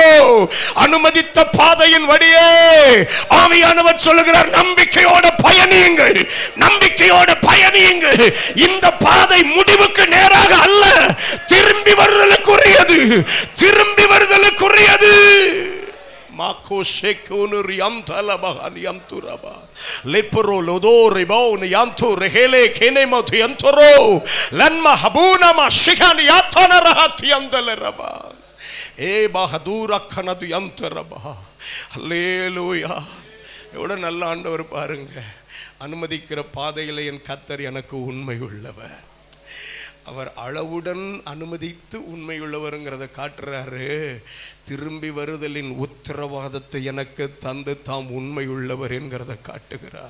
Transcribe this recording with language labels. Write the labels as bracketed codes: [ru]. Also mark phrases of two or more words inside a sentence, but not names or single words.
[ta] அனுமதித்த பாதையின் வழியே ஆவியானவர் சொல்லுகிறார், நம்பிக்கையோடு பயணியுங்கள், நம்பிக்கையோடு பயணியுங்கள். இந்த பாதை முடிவுக்கு நேராக அல்ல, திரும்பி வருதலுக்குரியது, திரும்பி வருதலுக்குரியது. Mako shekunur yamtala bahan yamturaba lepro lodore baun yantur hele kene mot yantoro lanma habuna ma shikan yatana rahat yandaleraba e bahadura khanadu yantaraba. ஹல்லேலூயா. எவ்வளவு நல்ல ஆண்டவர் பாருங்க. அனுமதிக்கிற பாதையில என் கர்த்தர் எனக்கு உண்மை உள்ளவர். அவர் அளவுடன் அனுமதித்து உண்மையுள்ளவருங்கிறத காட்டுறாரு. திரும்பி வருதலின் உத்தரவாதத்தை எனக்கு தந்து தாம் உண்மையுள்ளவர் என்கிறத காட்டுகிறார்.